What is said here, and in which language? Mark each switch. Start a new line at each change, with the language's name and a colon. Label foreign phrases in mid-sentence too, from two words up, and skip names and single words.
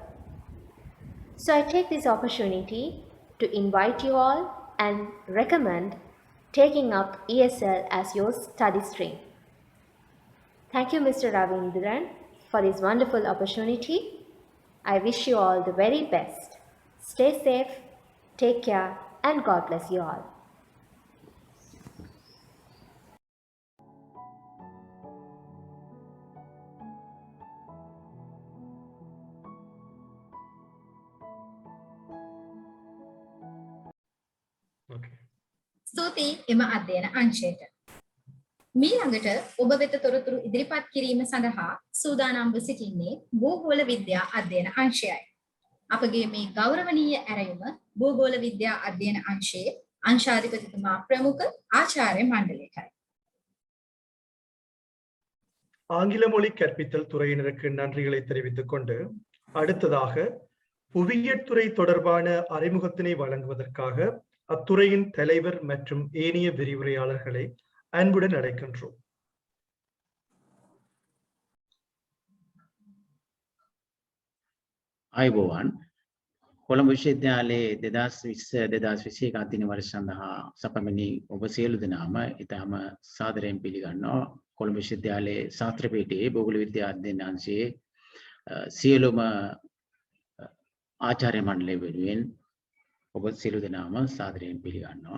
English: So I take this opportunity to invite you all and recommend taking up ESL as your study stream. Thank you, Mr. Ravindran, for this wonderful opportunity. I wish you all the very best. Stay safe, take care, and God bless you all. Okay.
Sinhala: ස්තුතියි එම අධ්‍යයන අංශයට. මීළඟට ඔබ වෙත තොරතුරු ඉදිරිපත් කිරීම සඳහා සූදානම්ව සිටින්නේ භූගෝල විද්‍යා අධ්‍යයන අංශයයි. අපගේ මේ ගෞරවනීය ඇරයුම භූගෝල විද්‍යා අධ්‍යයන අංශයේ අංශාධිපතිතුමා ප්‍රමුඛ ආචාර්ය මණ්ඩලයටයි.
Tamil: ஆங்கில மொழி கற்பித்தல் துறையினருக்கு நன்றிகளை தெரிவித்துக் கொண்டு அடுத்ததாக புவியியற்துறை தொடர்பான அறிமுகத்தினை வழங்குவதற்காக அத்துறையின் தலைவர் மற்றும் ஏனைய விரிவுரையாளர்களை அன்புடன் அழைக்கின்றோம்.
Sinhala: අයිබෝවන් කොළඹ විශ්වවිද්‍යාලයේ 2020-2021 අධ්‍යයන වර්ෂ සඳහා සපමණි ඔබ සියලු දෙනාම ඉතාම සාදරයෙන් පිළිගන්නවා. කොළඹ විශ්වවිද්‍යාලයේ ශාස්ත්‍ර පීඨයේ භූගෝල විද්‍යා අධ්‍යයන අංශයේ සියලුම ආචාර්ය මණ්ඩලය වෙනුවෙන් ඔබ සියලු දෙනාම සාදරයෙන් පිළිගන්නවා.